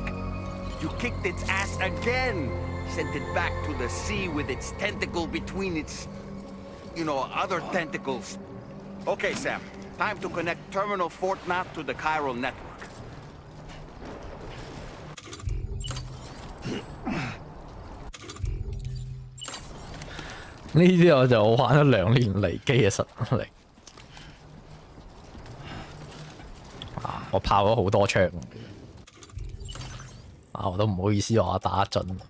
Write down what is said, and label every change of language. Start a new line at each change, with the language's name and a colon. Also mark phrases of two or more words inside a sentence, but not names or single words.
English: You kicked its ass again. Sent it back to the sea with its tentacle between its, other tentacles. Okay, Sam. Time to connect Terminal Fort Knot to the chiral network.
Cantonese: 呢啲我就玩咗2年離機嘅實力。我炮咗好多槍，我都唔好意思話我打準。